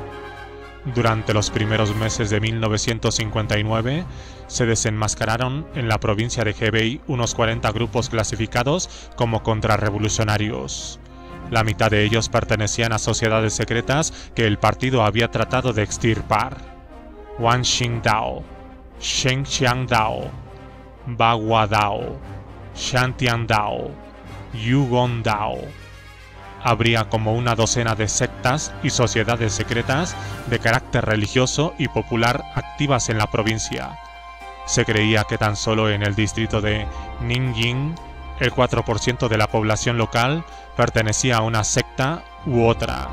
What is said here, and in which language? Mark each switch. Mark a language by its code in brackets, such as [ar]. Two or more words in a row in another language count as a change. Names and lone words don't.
[es] Durante los primeros meses de 1959, se desenmascararon en la provincia de Hebei unos 40 grupos clasificados como contrarrevolucionarios. La mitad de ellos pertenecían a sociedades secretas que el partido había tratado de extirpar. Wanxing Dao, Shengxiang Dao, Bagua Dao, Shantian Dao, Yugong Dao. Habría como una docena de sectas y sociedades secretas de carácter religioso y popular activas en la provincia. Se creía que tan solo en el distrito de Ninjing, el 4% de la población local pertenecía a una secta u otra.